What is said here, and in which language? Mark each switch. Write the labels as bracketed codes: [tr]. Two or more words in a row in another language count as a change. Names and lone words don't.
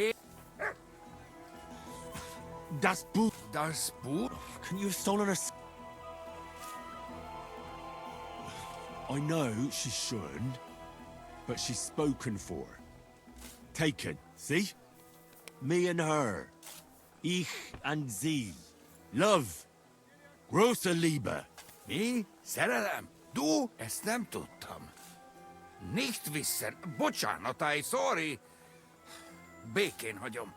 [de] Das Buch. Das Buch? [en] Can you have stolen her... I know she shouldn't, but she's spoken for. Taken, see? Me and her. Ich and sie. Love. [de] Große Liebe. [hu] Mi? Szerelem? Du? Ezt nem tudtam. [de] Nicht wissen. [hu] Bocsánat, [en] I sorry. [hu] Békén hagyom.